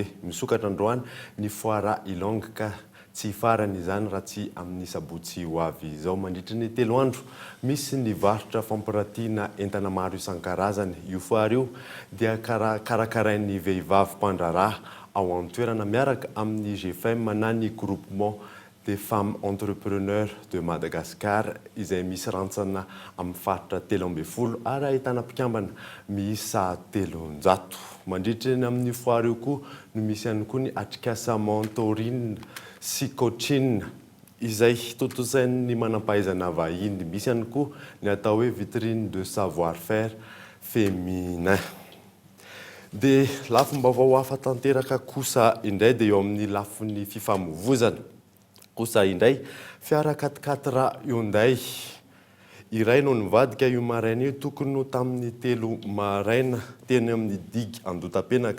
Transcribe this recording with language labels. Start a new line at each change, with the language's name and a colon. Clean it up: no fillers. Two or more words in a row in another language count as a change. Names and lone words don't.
Malagasy: Misokatra androany ny foara Ilonga ka tsy farany izany raha tsy amin'ny sabotsy ho avy izao mandritra ny 3 andro. Misy ny varotra fampiratiana entana maro isan-karazany. Io foara io dia karakarain'ny vehivavy mpandraraha ao an-toerana miaraka amin'ny GFM na ny
French: groupement des femmes entrepreneurs de Madagascar
Malagasy: izay misy rantsana amin'ny faritra 12 ary ahitana mpikambana miisa 300. Mandritra ny amin'ny foara io koa no misy ihany koa ny atrikasa mentorine sy coaching izay totosain'ny manam-pahaizana vahiny. Misy ihany koa ny atao hoe
French: vitrine de savoir-faire féminin.
Malagasy: Dia lafim-baovao hafa tanteraka kosa indray dia eo amin'ny lafin'ny fifamoivoizana kosa indray fiara 4x4 Hyundai iray no nivadika io maraina io tokony no tamin'ny 3 maraina teny amin'ny digy Andotapenaka.